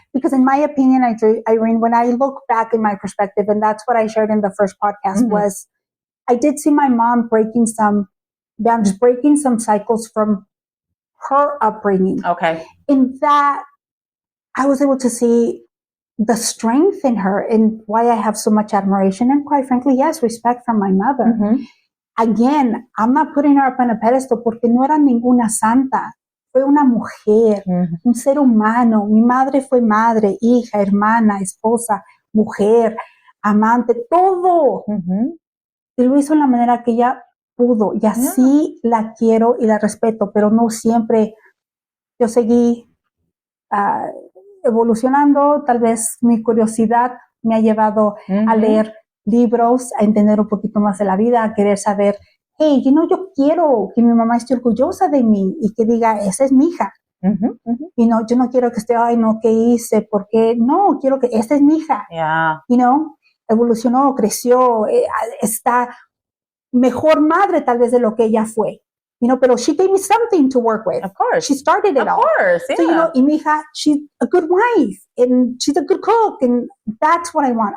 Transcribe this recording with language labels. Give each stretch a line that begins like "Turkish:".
English: Because in my opinion, Irene, when I look back in my perspective, and that's what I shared in the first podcast, was I did see my mom breaking some cycles from her upbringing. Okay. In that, I was able to see the strength in her and why I have so much admiration and, quite frankly, respect from my mother. again, I'm not putting her up on a pedestal
Spanish: porque no era ninguna santa. Fue una mujer, un ser humano. Mi madre fue madre, hija, hermana, esposa, mujer, amante, todo. Y lo hizo en la manera que ella pudo. Y así la quiero y la respeto, pero no siempre. Yo seguí evolucionando. Tal vez mi curiosidad me ha llevado a leer libros, a entender un poquito más de la vida, a querer saber, hey, yo quiero que mi mamá esté orgullosa de mí y que diga, esa es mi hija. Y no, yo no quiero que esté, ay, no, ¿qué hice? ¿Por qué? No, quiero que esta es mi hija. Evolucionó, creció, está mejor madre tal vez de lo que ella fue.
English: Pero she gave me something to work with. Of course. She started it all. Of course, yeah. So, y mi hija, she's a good wife and she's a good cook and that's what I want.